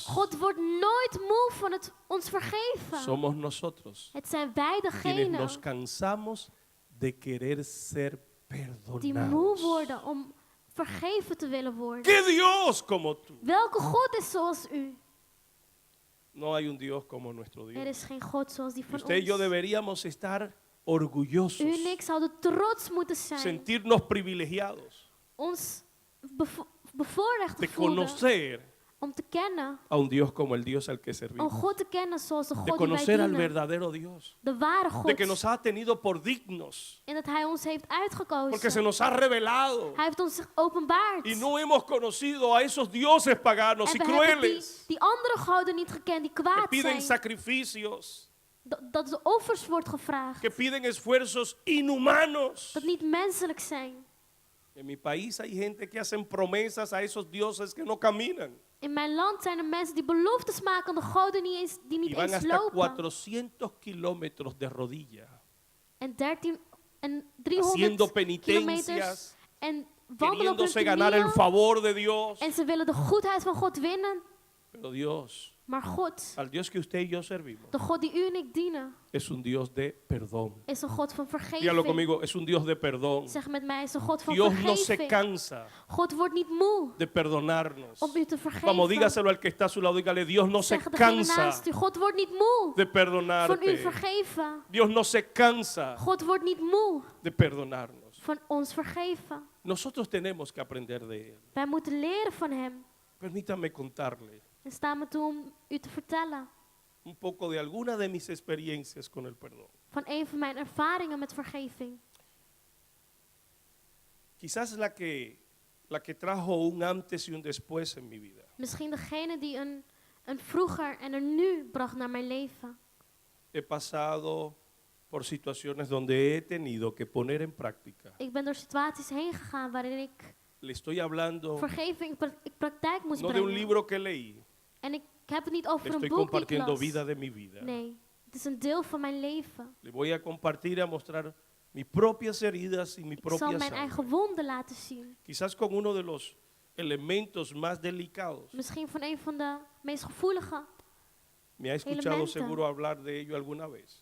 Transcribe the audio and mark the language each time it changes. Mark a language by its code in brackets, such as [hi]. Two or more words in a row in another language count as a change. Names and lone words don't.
[nl] God wordt nooit moe van het ons vergeven. [es] Somos nosotros [nl] Het zijn wij [es] quienes [nl] degenen [es] nos cansamos de querer ser [nl] die moe [es] perdonados. [nl] worden om vergeven te willen worden. [es] ¿Qué Dios como tú? [nl] Welke God is zoals u? [es] No hay un Dios como nuestro Dios. [nl] Er is geen God zoals die [es] Y [nl] van [es] usted y yo [nl] ons. [es] deberíamos estar orgullosos, [nl] U en ik zouden trots moeten zijn. [es] sentirnos privilegiados [nl] Ons bevoorrecht te [es] de [nl] voelen [es] conocer [nl] om te kennen. [es] a un Dios como el Dios al que [nl] Een [es] servimos, [nl] God te kennen zoals de [es] de [nl] God die wij [es] conocer al [nl] dienen. [es] verdadero Dios, [nl] De ware God. [es] de que nos ha tenido por dignos, [nl] En dat Hij ons heeft [es] porque se [nl] uitgekozen. [es] nos ha revelado [nl] Hij heeft ons zich openbaard. [es] y no hemos conocido a esos dioses paganos y [nl] En we hebben [es] crueles [nl] die andere goden niet gekend die [es] que [nl] kwaad [es] piden [nl] zijn. [es] sacrificios, [nl] Dat de offers wordt gevraagd. [es] que piden esfuerzos inhumanos. [nl] Dat niet menselijk zijn. [es] En mi país hay gente que hacen promesas a esos dioses que no caminan [nl] In mijn land zijn er mensen die beloftes maken aan de goden die [es] y [nl] niet van eens [es] hasta [nl] lopen. [es] 400 kilómetros de rodilla [nl] En 300 [es] haciendo [nl] kilometers [es] penitencias, [nl] en wandelen op hun [es] queriéndose ganar el [nl] knieën. [es] favor de Dios. [nl] En ze willen de goedheid van God winnen. [es] Pero Dios, [nl] Maar God, [es] al Dios que usted y yo servimos, [nl] de God die u en ik dienen, [es] es un Dios de perdón. [nl] is een God van [es] Dígalo [nl] vergeving. [es] conmigo, es un Dios de perdón. [nl] Zeg met mij, is een God van [es] Dios no se [nl] vergeving. [es] cansa [nl] God wordt niet moe [es] de perdonarnos. [nl] om u te vergeven. [es] Vamos, dígaselo al que está a su lado, dígale, Dios no se [nl] Zeg degene [es] cansa [nl] naast u, God wordt niet moe [es] de [nl] van u [es] perdonarte. [nl] vergeven. [es] Dios no se cansa [nl] God wordt niet moe [es] de perdonarnos. [nl] van ons vergeven. [es] Nosotros tenemos que aprender de Él. [nl] Wij moeten leren van hem. [es] Permítame contarle [nl] En sta me toe om u te vertellen [es] un poco de alguna de mis experiencias con el perdón. [nl] van een van mijn ervaringen met vergeving. [es] Quizás la que trajo un antes y un después en mi vida. [nl] Misschien degene die een vroeger en een nu bracht naar mijn leven. [es] He pasado por situaciones donde he tenido que poner en práctica. [nl] Ik ben door situaties heen gegaan waarin ik [es] Le estoy hablando [nl] vergeving in praktijk moest [es] no de un [nl] brengen. [es] libro que leí, [nl] En ik heb het niet over [es] le [nl] een [es] estoy [nl] boek die ik [es] compartiendo [nl] las. [es] vida de mi vida. [nl] Nee, het is een deel van mijn leven. [es] Le voy a compartir, a mostrar mis propias heridas y mi [nl] Ik zal [es] propia [nl] mijn [es] sangre. [nl] eigen wonden laten zien. [es] Quizás con uno de los elementos más delicados. [nl] Misschien van een van de meest gevoelige. [es] Me ha escuchado [nl] Elementen. [es] seguro hablar de ello alguna vez.